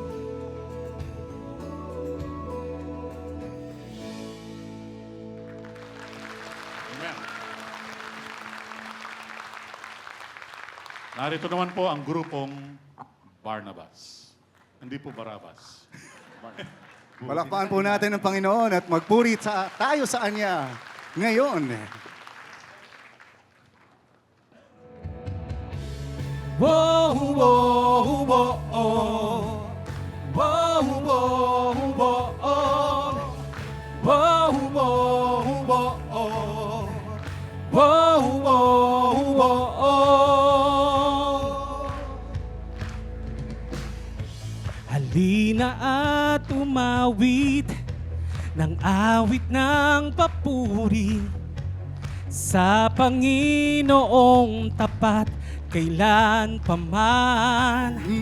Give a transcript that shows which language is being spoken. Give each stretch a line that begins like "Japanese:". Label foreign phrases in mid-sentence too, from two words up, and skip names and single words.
Filipino: Amen. Narito naman po ang grupong Barnabas. Hindi po Barabas. Palakpakan po natin ang Panginoon at magpuri tayo sa Kanya ngayon. Whoa, whoa, whoa, oh. Whoa, whoa, whoa, oh. Whoa, whoa, whoa, oh. Whoa, whoa, whoa, oh. Halina at umawit ng awit ng papuri sa Panginoong tapat, kailan paman.